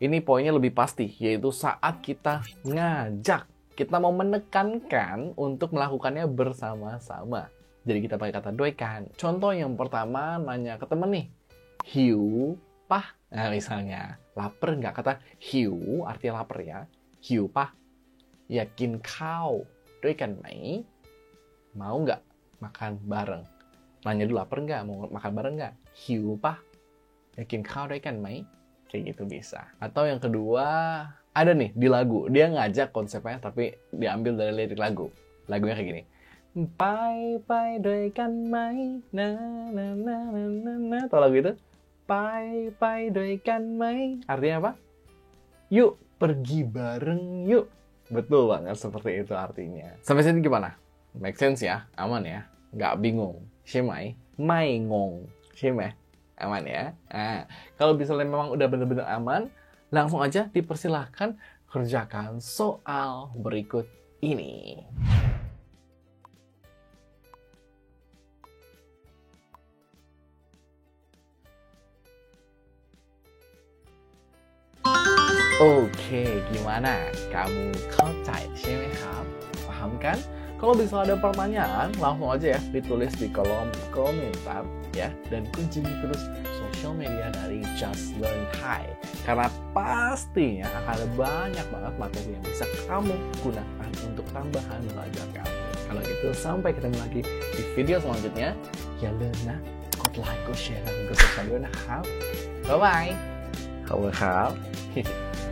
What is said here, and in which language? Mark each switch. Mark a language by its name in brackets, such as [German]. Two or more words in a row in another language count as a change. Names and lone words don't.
[Indonesian] Ini poinnya lebih pasti, yaitu saat kita ngajak. Kita mau menekankan untuk melakukannya bersama-sama. Jadi kita pakai kata doikan. Contoh yang pertama, nanya ke temen nih. [Thai] หิว pah? [Indonesian] Nah misalnya, lapar nggak? Kata หิว artinya lapar ya. [Thai] หิว pah? อยากกินข้าวด้วยกันไหม? [Indonesian] Mau nggak makan bareng? Nanya dulu, lapar nggak? Mau makan bareng nggak? [Thai] หิว pah? อยากกินข้าวด้วยกันไหม? [Indonesian] Kayak gitu bisa. Atau yang kedua, ada nih di lagu. Dia ngajak konsepnya tapi diambil dari lirik lagu. Lagunya kayak gini. [Thai] ไปด้วยกันไหม na na na na na na. [Indonesian] Tahu lagu itu? [Thai] ไปด้วยกันไหม [Indonesian] Artinya apa? Yuk, pergi bareng yuk. Betul banget, seperti itu artinya. Sampai sini gimana? [English] Make sense [Indonesian] ya? Aman ya? Nggak bingung? [Thai] ใช่ไหม? ไม่งง ใช่ไหม? [Indonesian] Aman ya? Nah, kalau misalnya memang udah benar-benar aman, langsung aja dipersilahkan kerjakan soal berikut ini. Oke, gimana? [Thai] Kamu เข้าใจ ใช่ไหมครับ? [Indonesian] Paham kan? Kalau bisa ada pertanyaan, langsung aja ya ditulis di kolom komentar ya. Dan kunjungi terus sosial media dari Just Learn Thai. Karena pastinya akan ada banyak banget materi yang bisa kamu gunakan untuk tambahan belajar kamu. Kalau gitu, sampai ketemu lagi di video selanjutnya. Ya lupa [Thai] กดไลค์กดแชร์และกด subscribe ด้วยนะครับ บ๊ายบาย ขอบคุณครับ